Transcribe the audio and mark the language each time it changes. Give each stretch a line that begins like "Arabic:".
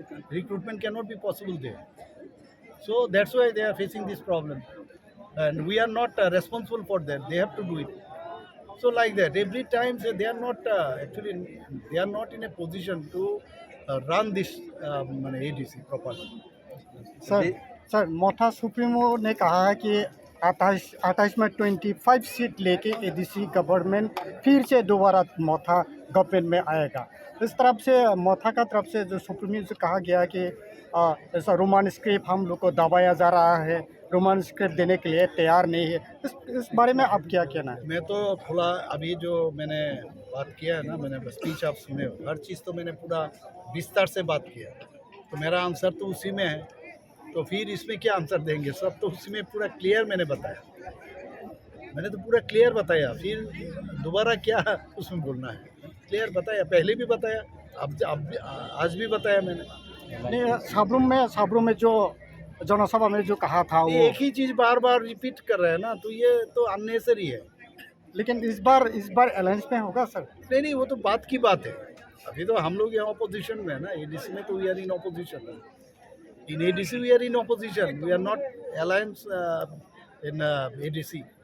English: Recruitment cannot be possible there. So that's why they are facing this problem. And we are not responsible for that. They have to do it. So like that, every time they are not they are not in a position to run this ADC properly.
Hindi: Sir Motha supremo ने कहा है कि 28 में 25 seat लेके ADC government फिर से दोबारा मोथा government में आएगा। इस तरफ से मोथा का तरफ से जो सुप्रीमो से कहा गया कि ऐसा रोमान स्क्रिप्ट हम लोग को दबाया जा रहा है, रोमान स्क्रिप्ट देने के लिए तैयार नहीं है। इस बारे में आप क्या कहना है? मैं तो थोड़ा अभी जो मैंने बात किया है ना, मैंने स्पीच आप सुने हो, हर चीज़ तो मैंने पूरा विस्तार से बात किया, तो मेरा आंसर तो उसी में है। तो फिर इसमें क्या आंसर देंगे? सब तो उसी में पूरा क्लियर मैंने बताया, मैंने तो पूरा क्लियर बताया, फिर दोबारा क्या उसमें बोलना है? क्लियर बताया, पहले भी बताया, अब आज भी बताया मैंने। नहीं, साबरूम में जो जनसभा में जो कहा था वो एक ही चीज़ बार बार रिपीट कर रहे हैं ना, तो ये तो अननेसेसरी है। लेकिन इस बार अलायंस में होगा सर? नहीं, वो तो बात की बात है। अभी तो हम लोग यहाँ ऑपोजिशन में है ना, एडीसी में तो
English: We are in opposition. In ADC we are in opposition. We are not alliance in ADC.